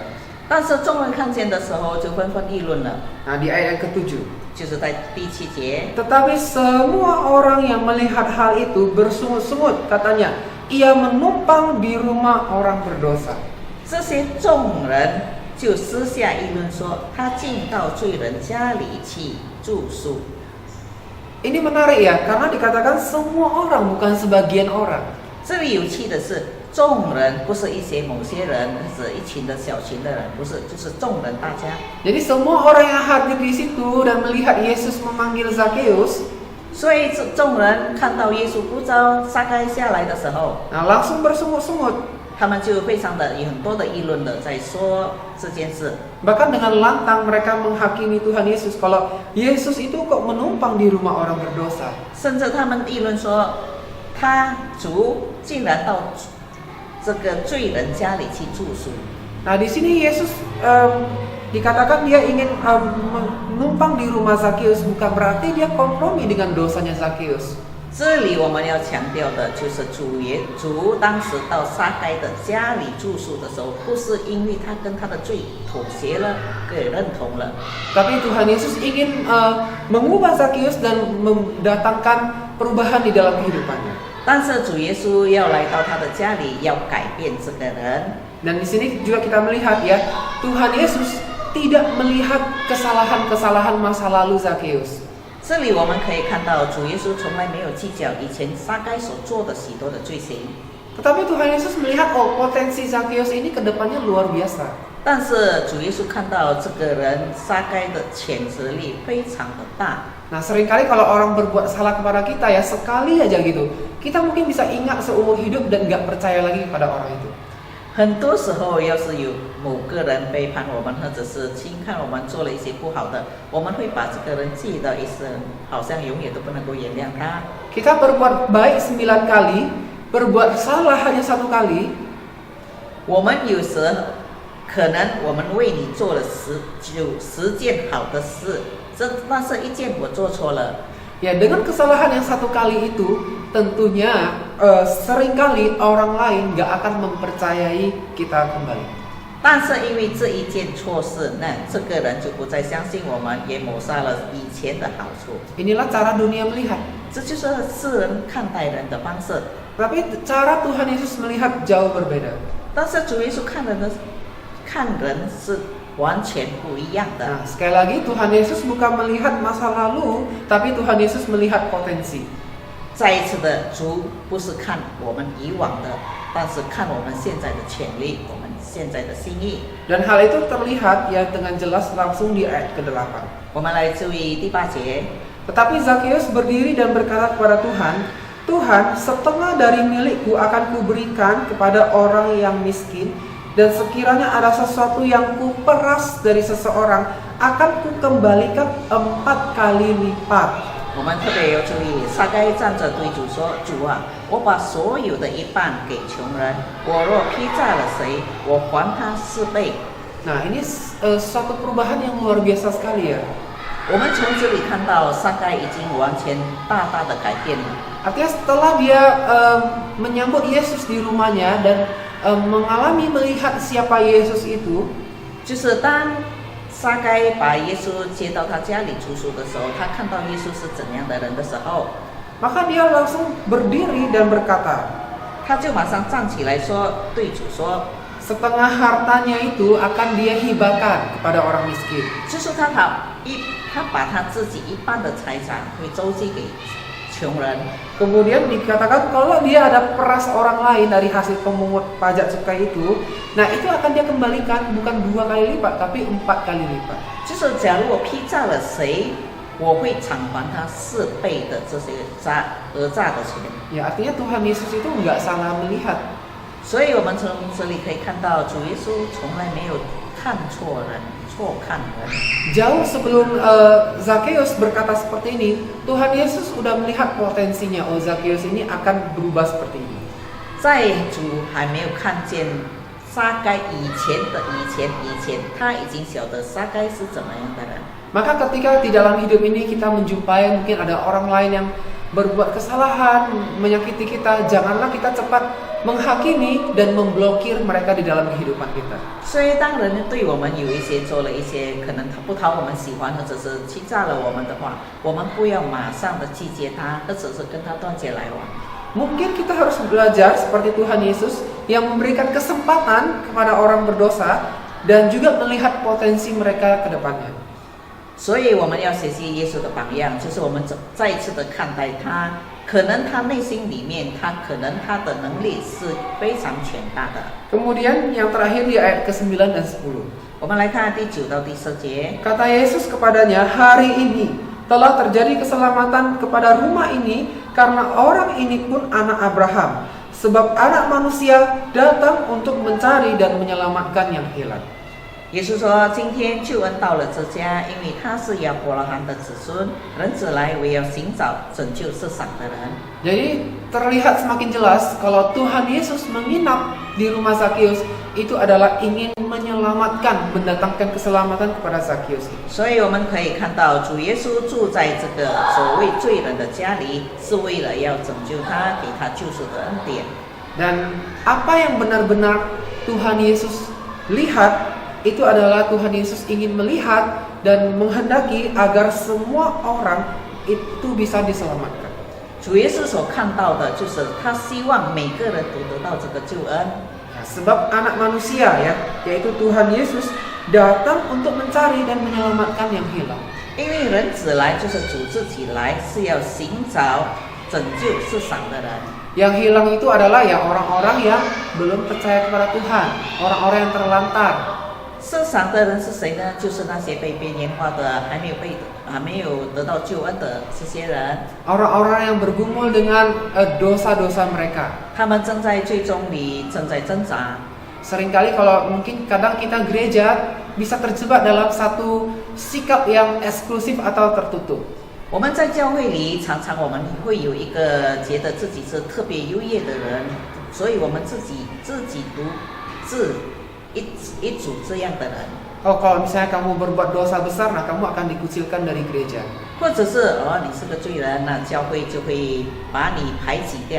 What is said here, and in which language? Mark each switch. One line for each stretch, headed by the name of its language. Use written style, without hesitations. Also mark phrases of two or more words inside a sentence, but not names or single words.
Chinese: 但是众人看见的时候，就纷纷议论了，
Indonesian: Nah, di ayat yang ke-7.
Chinese: 就是在第7节。
Indonesian: Tetapi semua orang yang melihat hal itu bersungut-sungut, katanya, ia menumpang di rumah orang berdosa.
Chinese: 这些众人就私下议论说，他进到罪人家里去住宿。
Indonesian: Ini menarik ya, karena dikatakan semua orang, bukan sebagian orang.
Chinese: 这里有趣的是，众人不是一些某些人，是一群的小群的人，不是，就是众人大家。
Indonesian: Jadi semua orang yang hadir di situ dan melihat Yesus memanggil Zakheus,
Chinese: 所以众人看到耶稣呼召撒该下来的时候，
Indonesian: nah langsung bersungut-sungut.
Chinese: 他们就非常的有很多的议论的在说这件事。
Indonesian: Bahkan dengan lantang mereka menghakimi Tuhan Yesus kalau Yesus itu kok menumpang di rumah orang berdosa.
Chinese: 甚至他们议论说，他主竟然到这个罪人家里去住宿。
Indonesian: Nah, di sini Yesus dikatakan dia ingin menumpang di rumah Zakheus, bukan berarti dia kompromi dengan dosanya Zakheus.
Chinese: 这里我们要强调的就是主当时到撒该的家里住宿的时候，不是因为他跟他的罪妥协了，给认同了，
Indonesian: Tapi Tuhan Yesus ingin mengubah Zakheus dan mendatangkan perubahan di dalam kehidupannya.
Chinese: 但是主耶稣要来到他的家里，要改变这个人。
Indonesian: Dan di sini juga kita melihat ya, Tuhan Yesus tidak melihat kesalahan-kesalahan masa lalu Zakheus.
Chinese: 这里我们可以看到，主耶稣从来没有计较以前撒该所做的许多的罪行。
Indonesian: Tetapi Tuhan Yesus melihat potensi Zakheus ini ke depannya luar biasa.
Chinese: 但是主耶稣看到这个人撒该的潜质力非常的大。
Indonesian: Nah, seringkali kalau orang berbuat salah kepada kita ya sekali aja gitu, kita mungkin bisa ingat seumur hidup dan nggak percaya lagi kepada orang itu.
Chinese: 很多时候，要是有某个人背叛我们，或者是轻看我们做了一些不好的，我们会把这个人记到一生，好像永远都不能够原谅他。
Indonesian: Kita berbuat baik 9 kali, berbuat salah hanya 1 kali.
Chinese: 我们有时可能我们为你做了10件好的事，那是一件我做错了。
Indonesian: Ya, dengan kesalahan yang 1 kali itu, tentunya seringkali orang lain nggak akan mempercayai kita kembali.
Chinese: 但是因为这一件错事，那这个人就不再相信我们，也抹杀了以前的好处。
Indonesian: Inilah cara dunia melihat.
Chinese: 这就是世人看待人的方式。
Indonesian: Tapi cara Tuhan Yesus melihat jauh berbeda.
Chinese: 但是主耶稣看人是完全不一样的。
Indonesian: Nah, sekali lagi Tuhan Yesus bukan melihat masa lalu, tapi Tuhan Yesus melihat potensi.
Chinese: 再一次的，主不是看我们以往的，但是看我们现在的潜力，我们现在的心意。
Indonesian: Dan hal itu terlihat ya dengan jelas langsung di ayat ke-8.
Chinese: 我们来注意第8节。
Indonesian: Tetapi Zakheus berdiri dan berkata kepada Tuhan, Tuhan, setengah dari milikku akan kuberikan kepada orang yang miskin, dan sekiranya ada sesuatu yang kuperas dari seseorang, akan kukembalikan 4 kali lipat.
Chinese: 我们特别要注意，撒该站着对主说：“主啊，我把所有的一半给穷人，我若劈债了谁，我还他4倍。”
Indonesian: Nah, ini suatu perubahan yang luar biasa sekali ya.
Chinese: 我们从这里看到，撒该已经完全大大的改变了。
Indonesian: Artinya setelah dia menyambut Yesus di rumahnya dan mengalami melihat siapa Yesus itu,
Chinese: 就是当撒该把耶稣接到他家里住宿的时候，他看到耶稣是怎样的人的时候，
Indonesian: maka dia langsung berdiri dan berkata,
Chinese: 他就马上站起来说，对主说，
Indonesian: setengah hartanya itu akan dia hibahkan kepada orang miskin.
Chinese: 就是他把他自己一半的财产会周济给穷人。
Indonesian: Kemudian dikatakan kalau dia ada peras orang lain dari hasil pemungut pajak cukai itu, nah itu akan dia kembalikan bukan 2 kali lipat tapi 4 kali lipat.
Chinese: 就是假如我劈债了谁，我会偿还他4倍的这些讹诈的钱。
Indonesian: Ya artinya Tuhan Yesus itu nggak salah melihat.
Chinese: 所以我们从这里可以看到，主耶稣从来没有看错人，错看人。
Indonesian: Jauh sebelum Zakheus berkata seperti ini, Tuhan Yesus sudah melihat potensinya. Oh, Zakheus ini akan berubah seperti ini.
Chinese: 在主还没有看见撒该以前，他已经晓得撒该是怎么样的人。
Indonesian: Maka ketika di dalam hidup ini kita menjumpai mungkin ada orang lain yang berbuat kesalahan, menyakiti kita, janganlah kita cepat menghakimi dan memblokir mereka di dalam kehidupan kita.
Chinese: 所以当人对我们有一些做了一些可能不讨我们喜欢，或者是欺诈了我们的话，我们不要马上的拒绝他，或者是跟他断绝来往。
Indonesian: Mungkin kita harus belajar seperti Tuhan Yesus yang memberikan kesempatan kepada orang berdosa dan juga melihat potensi mereka ke depannya.
Chinese: 所以我们要学习耶稣的榜样，就是我们再一次的看待他，可能他内心里面，可能他的能力是非常强大的。
Indonesian: Kemudian yang terakhir di ayat ke-9 dan 10.
Chinese: 我们来看第9到第10节。
Indonesian: Kata Yesus kepadanya, hari ini telah terjadi keselamatan kepada rumah ini karena orang ini pun anak Abraham. Sebab anak manusia datang untuk mencari dan menyelamatkan yang hilang.
Chinese: 耶稣说：“今天救恩到了这家，因为他是亚伯拉罕的子孙。人子来为要寻找拯救世上的人。”
Indonesian: Jadi terlihat semakin jelas kalau Tuhan Yesus menginap di rumah Zakheus itu adalah ingin menyelamatkan, mendatangkan keselamatan kepada Zakheus.
Chinese: 所以我们可以看到，主耶稣住在这个所谓罪人的家里，是为了要拯救他，给他救赎的恩典。
Indonesian: Dan apa yang benar-benar Tuhan Yesus lihat itu adalah Tuhan Yesus ingin melihat dan menghendaki agar semua orang itu bisa diselamatkan.
Chinese: 主耶稣所看到的就是他希望每个人都得到这个救恩。
Indonesian: Sebab anak manusia ya, yaitu Tuhan Yesus datang untuk mencari dan menyelamatkan yang hilang.
Chinese: 因为人子来就是主自己来，是要寻找拯救世上的人。
Indonesian: Yang hilang itu adalah ya orang-orang yang belum percaya kepada Tuhan, orang-orang yang terlantar.
Chinese: 世上的人是谁呢？就是那些被边缘化的，还没有得到救恩的这些人。
Indonesian: Orang-orang yang bergumul dengan dosa-dosa mereka.
Chinese: 他们正在最终里正在挣扎。
Indonesian: Seringkali kalau mungkin kadang kita gereja bisa terjebak dalam satu sikap yang eksklusif atau tertutup.
Chinese: 我们在教会里，常常我们会有一个觉得自己是特别优越的人，所以我们自己独自一组这样的人。
Indonesian: Oh, kalau misalnya kamu berbuat dosa besar, nah kamu akan dikucilkan dari gereja.
Chinese: 或者是你是个罪人，那教会就会把你排挤掉。